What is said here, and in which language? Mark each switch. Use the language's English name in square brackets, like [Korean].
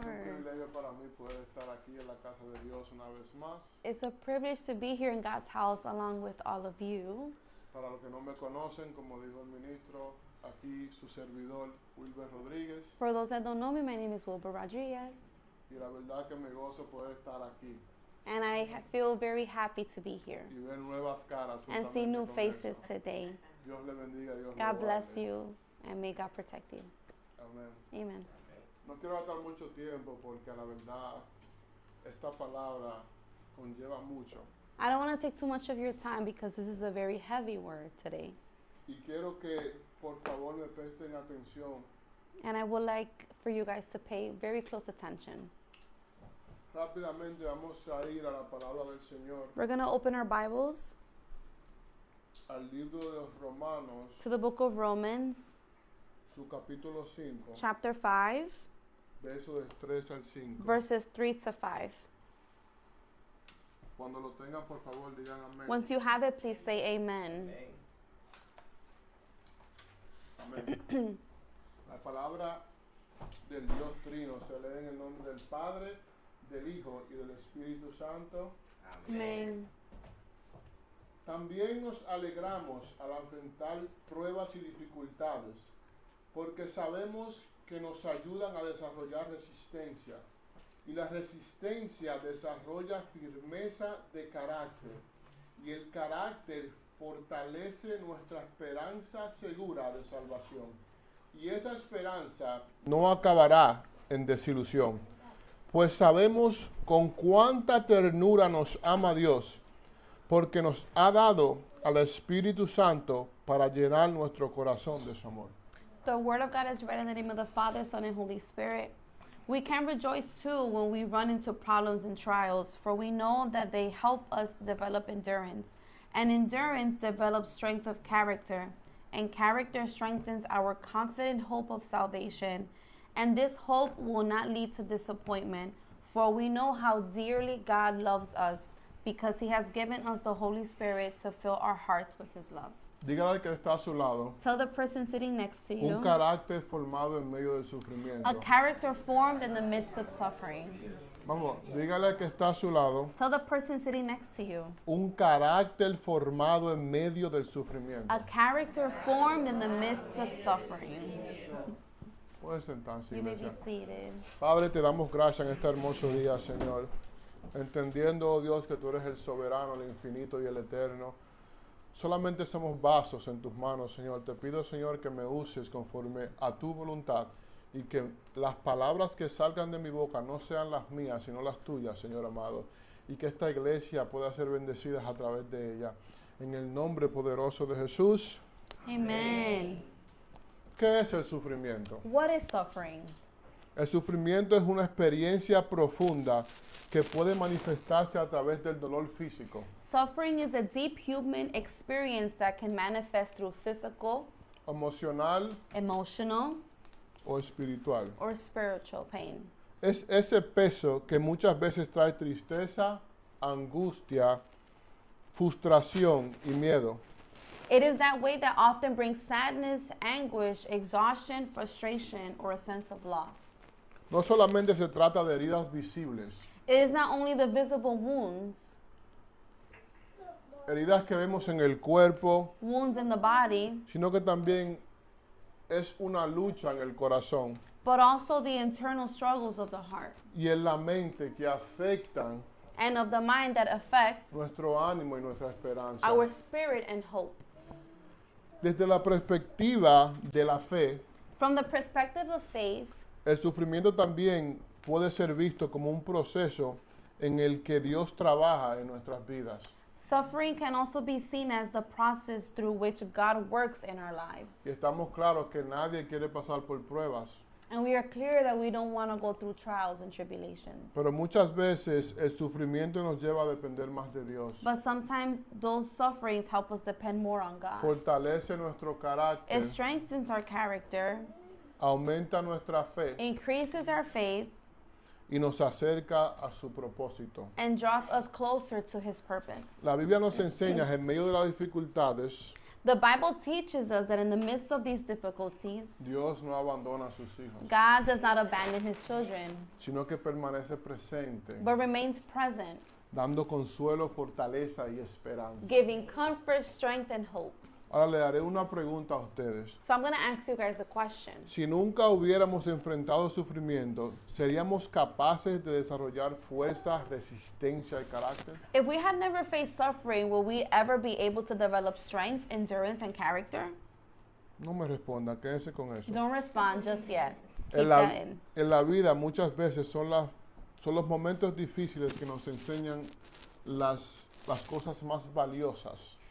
[Spanish] privilegio para mí poder estar aquí en la casa de Dios una vez más. [English] It's a privilege to be here in God's house along with all of you. [Spanish] Para los que no me conocen, como dijo el ministro, aquí su servidor Wilber Rodríguez. [English] For those that don't know me, my name is Wilbur Rodriguez, [Spanish] Y la verdad que me gozo poder estar aquí [English] and I feel very happy to be here [Spanish] y ver nuevas caras. [English] and see [Spanish] juntamente [English] new [Spanish] con [English] faces [Spanish] eso. [English] today. [Spanish] Dios le bendiga, Dios le [English] God bless [Spanish] guarde. [English] you, and may God protect you. [Spanish] Amén. [English] Amen. [Spanish] No quiero gastar mucho tiempo porque la verdad esta palabra conlleva mucho. [English] I don't want to take too much of your time because this is a very heavy word today. [Spanish] Y quiero que por favor me presten atención. [English] And I would like for you guys to pay very close attention. [Spanish] Rápidamente vamos a ir a la palabra del Señor, [English] We're going to open our Bibles [Spanish] al libro de los Romanos, [English] to the book of Romans, [Spanish] su capítulo 5, [English] chapter 5, [Spanish] versos del 3 al 5. [English] verses 3 to 5. [Spanish] Cuando lo tengan, por favor, digan amén. [English] Once you have it, please say amen. [Spanish] Amén. La palabra del Dios Trino se lee en el nombre del Padre, del Hijo y del Espíritu Santo. [English] Amen. [Spanish] También nos alegramos al enfrentar pruebas y dificultades, porque sabemos que nos ayudan a desarrollar resistencia, y la resistencia desarrolla firmeza de carácter, y el carácter fortalece nuestra esperanza segura de salvación. Y esa esperanza no acabará en desilusión, pues sabemos con cuánta ternura nos ama Dios, porque nos ha dado al Espíritu Santo para llenar nuestro corazón de su amor. [English] The word of God is read in the name of the Father, Son, and Holy Spirit. We can rejoice too when we run into problems and trials, for we know that they help us develop endurance. And endurance develops strength of character, and character strengthens our confident hope of salvation. And this hope will not lead to disappointment, for we know how dearly God loves us, because He has given us the Holy Spirit to fill our hearts with His love. [Spanish] Dígale al que está a su lado, [English] Tell the person sitting next to you, [Spanish] un carácter formado en medio del [English] a [Spanish] sufrimiento. [English] character formed in the midst of suffering. [Spanish] Vamos, dígale al que está a su lado, [English] Tell the person sitting next to you, [Spanish] un carácter formado en medio del sufrimiento. [English] a character formed in the midst of suffering. [Spanish] Puede sentarse, [English] You may be [Spanish] iglesia. [English] seated. [Spanish] Padre, te damos gracias en este hermoso día, Señor. Entendiendo, oh Dios, que tú eres el soberano, el infinito y el eterno. Solamente somos vasos en tus manos, Señor. Te pido, Señor, que me uses conforme a tu voluntad y que las palabras que salgan de mi boca no sean las mías, sino las tuyas, Señor amado. Y que esta iglesia pueda ser bendecida a través de ella. En el nombre poderoso de Jesús. [English] Amen. [Spanish] ¿Qué es el sufrimiento? [English] What is suffering? [Spanish] El sufrimiento es una experiencia profunda que puede manifestarse a través del dolor físico, [English] Suffering is a deep human experience that can manifest through physical, [Spanish] emocional [English] emotional, [Spanish] o espiritual. [English] or spiritual pain. [Spanish] Es ese peso que muchas veces trae tristeza, angustia, frustración y miedo. [English] It is that weight that often brings sadness, anguish, exhaustion, frustration, or a sense of loss. [Spanish] No solamente se trata de heridas visibles, [English] It is not only the visible wounds, [Spanish] heridas que vemos en el cuerpo, [English] wounds in the body, [Spanish] sino que también es una lucha en el corazón [English] but also the internal struggles of the heart [Spanish] y en la mente que afectan [English] and of the mind that affect [Spanish] nuestro ánimo y nuestra esperanza. [English] our spirit and hope. [Spanish] Desde la perspectiva de la fe, [English] From the perspective of faith, [Spanish] el sufrimiento también puede ser visto como un proceso en el que Dios trabaja en nuestras vidas. [English] suffering can also be seen as the process through which God works in our lives. [Spanish] Y estamos claros que nadie quiere pasar por pruebas, [English] And we are clear that we don't want to go through trials and tribulations. [Spanish] pero muchas veces el sufrimiento nos lleva a depender más de Dios. [English] But sometimes those sufferings help us depend more on God. [Spanish] Fortalece nuestro carácter, [English] It strengthens our character, [Spanish] aumenta nuestra fe [English] increases our faith, [Spanish] y nos acerca a su propósito. [English] and draws us closer to His purpose. [Spanish] La Biblia nos enseña en medio de las dificultades, [English] The Bible teaches us that in the midst of these difficulties, [Spanish] Dios no abandona a sus hijos, [English] God does not abandon His children, [Spanish] sino que permanece presente, [English] but remains present, [Spanish] dando consuelo, fortaleza y esperanza. [English] giving comfort, strength, and hope. [Spanish] Ahora le haré una pregunta a ustedes. [English] So I'm going to ask you guys a question. [Spanish] Si nunca hubiéramos enfrentado sufrimiento, ¿seríamos capaces de desarrollar fuerza, resistencia y carácter? [English] If we had never faced suffering, will we ever be able to develop strength, endurance, and character? [Spanish] No me responda, quédese con eso. [English] Don't respond just yet. Keep [Spanish] En [English] that in. [Spanish] la vida muchas veces son los momentos difíciles que nos enseñan las cosas más valiosas.